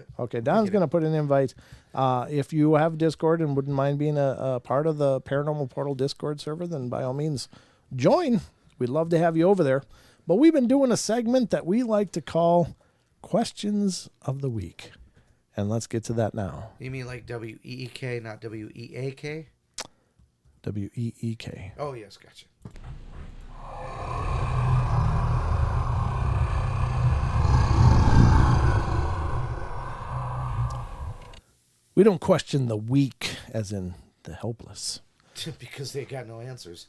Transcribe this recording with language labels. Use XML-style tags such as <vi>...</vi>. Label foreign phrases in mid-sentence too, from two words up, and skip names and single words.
<en>Okay, Don's going to put an invite. If you have Discord and wouldn't mind being a part of the Paranormal Portal Discord server, then by all means, join. We'd love to have you over there. But we've been doing a segment that we like to call Questions of the Week. And let's get to that now. You mean like W-E-E-K, not W-E-A-K? W-E-E-K. Oh, yes, gotcha. We don't question the weak as in the helpless. Because they got no answers.</en>